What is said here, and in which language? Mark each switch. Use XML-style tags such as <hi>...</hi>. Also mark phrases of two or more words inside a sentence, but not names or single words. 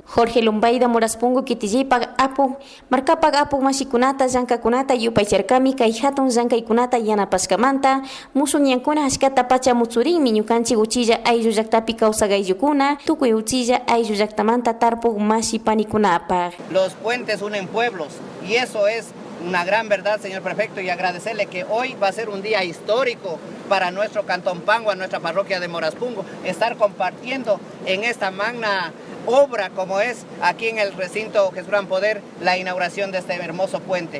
<qu>Jorge Lumbaida Moraspungo Kitijipa apu markapak apu mashikunata llankakunata yupaycharkami kay hatun llankaykunata yanapashkamanta musun ñankuna ashkata pacha mutsurinmi ñukanchik uchilla ayllu llaktapi kawsagayyukuna tukuy uchilla ayllu llaktamanta tarpuk mashi panikunapaq.</qu> <es>Los puentes unen pueblos y eso es una gran verdad, señor prefecto, y agradecerle que hoy va a ser un día histórico para nuestro Cantón Pangua, nuestra parroquia de Moraspungo, estar compartiendo en esta magna obra como es aquí en el recinto Jesús Gran Poder la inauguración de este hermoso puente.</es>